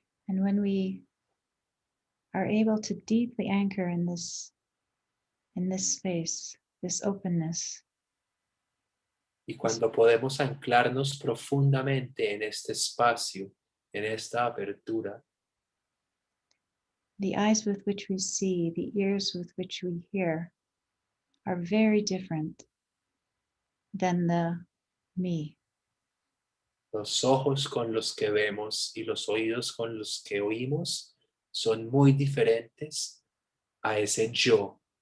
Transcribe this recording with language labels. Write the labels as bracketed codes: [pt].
[en] And when we are able to deeply anchor in this space, this openness, [es] Y cuando podemos anclarnos profundamente en este espacio, en esta apertura, [en] the eyes with which we see, the ears with which we hear, are very different than the me. [es] los ojos con los que vemos y los oídos con los que oímos son muy diferentes a ese yo.